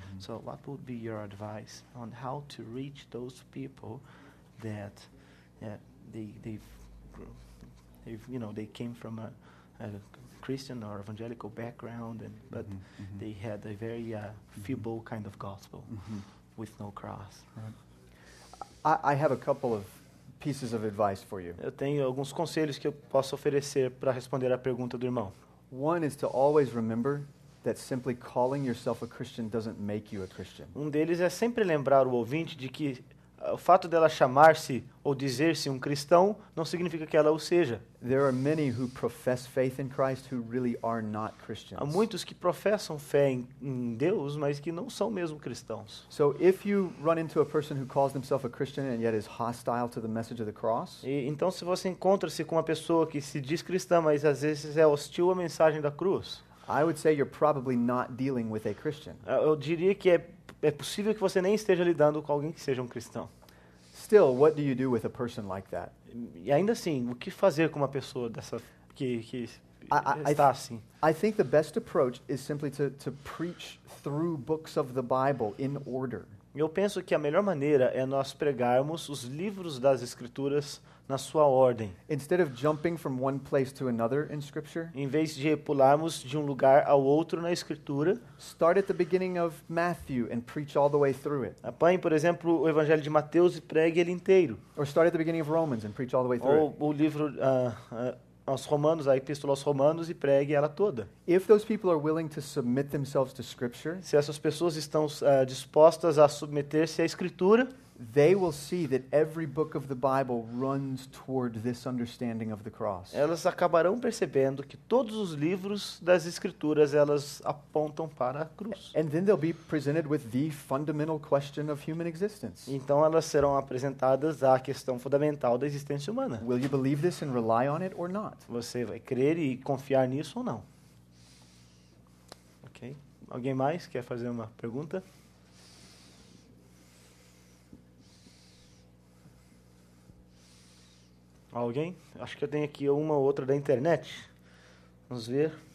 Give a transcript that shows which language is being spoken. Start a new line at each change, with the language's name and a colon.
English: So what would be your advice on how to reach those people that they came from a Christian or evangelical background, but they had a very feeble kind of gospel with no cross? I have a couple of pieces of advice for you.
Portuguese: Eu tenho alguns conselhos que eu posso oferecer para responder à pergunta do irmão.
English: One is to always remember that simply calling yourself a Christian doesn't make you a Christian.
Portuguese: Um deles é sempre lembrar o ouvinte de que o fato dela chamar-se ou dizer-se um cristão não significa que ela o seja.
English: There are many who profess faith in Christ who really are not Christians.
Portuguese: Há muitos que professam fé em Deus, mas que não são mesmo cristãos.
English: So if you run into a person who calls themselves a Christian and yet is hostile to the message of the cross,
Portuguese: Então, se você encontra-se com uma pessoa que se diz cristã, mas às vezes é hostil à mensagem da cruz,
English: I would say you're probably not dealing with a Christian.
Portuguese: eu diria que é possível que você nem esteja lidando com alguém que seja um cristão.
English: Still, what do you do with a person like that?
Portuguese: E ainda assim, o que fazer com uma pessoa dessa que está assim?
English: I think the best approach is simply to preach through books of the Bible in order.
Portuguese: Eu penso que a melhor maneira é nós pregarmos os livros das Escrituras na sua ordem.
English: Instead of jumping from one place to another in Scripture,
Portuguese: Em vez de pularmos de um lugar ao outro na Escritura,
English: start at the beginning of Matthew and preach all the way through it.
Portuguese: apanhe, por exemplo, o Evangelho de Mateus e pregue ele inteiro.
English: Or start at the beginning of Romans and preach all the way through
Portuguese: Ou
English: it.
Portuguese: o livro aos Romanos, a epístola aos Romanos, e pregue ela toda.
English: If those people are willing to submit themselves to Scripture,
Portuguese: Se essas pessoas estão dispostas a submeter-se à Escritura,
English: they will see that every book of the Bible runs toward this understanding of the cross.
Portuguese: elas acabarão percebendo que todos os livros das Escrituras, elas apontam para a cruz.
English: And then they'll be presented with the fundamental question of human existence.
Portuguese: Então elas serão apresentadas à questão fundamental da existência humana.
English: Will you believe this and rely on it or not?
Portuguese: Você vai crer e confiar nisso ou não? Ok? Alguém mais quer fazer uma pergunta? Alguém? Acho que eu tenho aqui uma ou outra da internet. Vamos ver.